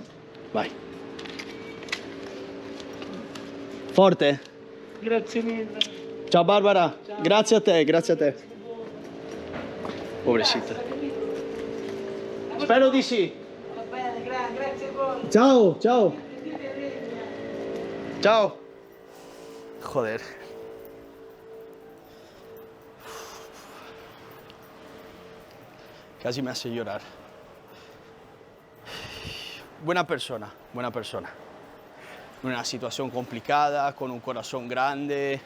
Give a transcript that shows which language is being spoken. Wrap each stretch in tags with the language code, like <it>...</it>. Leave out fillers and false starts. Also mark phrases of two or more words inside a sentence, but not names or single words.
<it>Vai. Forte? Grazie mille. Ciao Barbara, ciao. Grazie a te, grazie a te. Pobrecita. Spero di sì. Va bene, grazie a voi. Ciao, ciao. Ciao.</it> <es>Joder. Casi me hace llorar. Buena persona, buena persona. En una situación complicada, con un corazón grande.</es>